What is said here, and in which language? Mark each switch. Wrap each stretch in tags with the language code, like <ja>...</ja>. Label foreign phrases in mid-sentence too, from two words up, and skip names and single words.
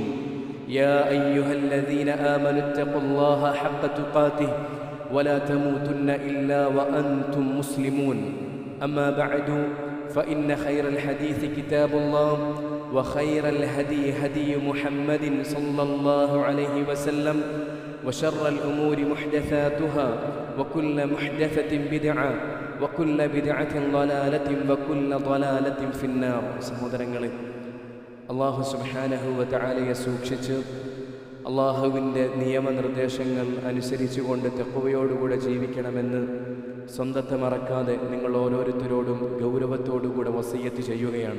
<ar>يا أيها الذين آمنوا اتقوا الله حق تقاته ولا تموتن إلا وأنتم مسلمون أما بعد فإن خير الحديث كتاب الله وخير الهدي هدي محمد صلى الله عليه وسلم وشر الأمور محدثاتها وكل محدثة بدعة وكل بدعة ضلالة وكل ضلالة في النار.</ar> <ml>സഹോദരങ്ങളെ, അല്ലാഹു</ml> <ar>سبحانه وتعالى</ar> <ml>സൂക്ഷിച്ച് അല്ലാഹുവിൻ്റെ നിയമനിർദ്ദേശങ്ങൾ അനുസരിച്ചുകൊണ്ട് തഖ്വയോടുകൂടെ ജീവിക്കണമെന്ന് സ്വന്തത്തെ മറക്കാതെ നിങ്ങൾ ഓരോരുത്തരോടും ഗൗരവത്തോടുകൂടെ വസിയ്യത്ത് ചെയ്യുകയാണ്.</ml>